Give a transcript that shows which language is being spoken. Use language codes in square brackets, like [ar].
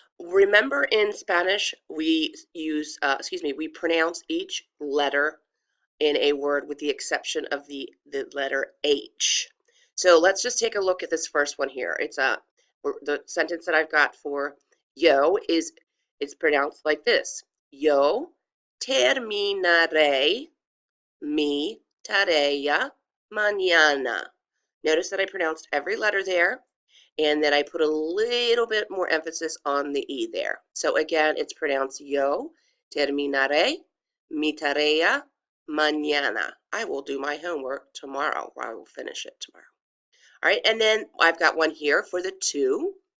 [en] Remember in Spanish, we use, we pronounce each letter in a word with the exception of the letter H. So let's just take a look at this first one here. It's the sentence that I've got for yo it's pronounced like this. [es] Yo terminaré mi tarea mañana. [en] Notice that I pronounced every letter there and then I put a little bit more emphasis on the E there. So again, it's pronounced [es] yo terminaré mi tarea mañana. [en] I will do my homework tomorrow, or I will finish it tomorrow. All right, and then I've got one here for the tú.